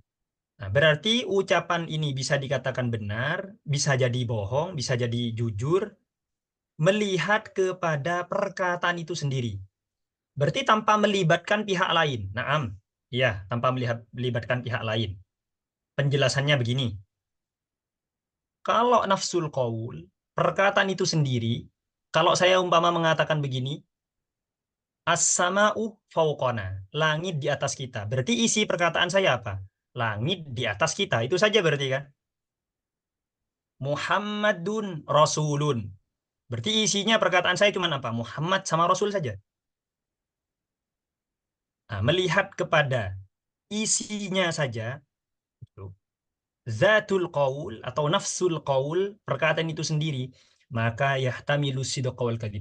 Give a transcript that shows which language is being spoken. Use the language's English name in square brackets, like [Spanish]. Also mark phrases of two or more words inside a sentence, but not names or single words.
[Indonesian] Nah, berarti ucapan ini bisa dikatakan benar, bisa jadi bohong, bisa jadi jujur, melihat kepada perkataan itu sendiri. Berarti tanpa melibatkan pihak lain. Naam, ya, tanpa melibatkan pihak lain. Penjelasannya begini. Kalau [Arabic] نفس القول, [Indonesian] perkataan itu sendiri, kalau saya umpama mengatakan begini, [Arabic] السماء فوقنا, [Indonesian] langit di atas kita. Berarti isi perkataan saya apa? Langit di atas kita. Itu saja berarti kan? [Arabic] محمد رسول. [Indonesian] Berarti isinya perkataan saya cuma apa? Muhammad sama Rasul saja. Nah, melihat kepada isinya saja, gitu, [Arabic] ذات القول [Indonesian] atau [Arabic] نفس القول, [Indonesian] perkataan itu sendiri, maka [Arabic] يحتمل الصدق والكذب.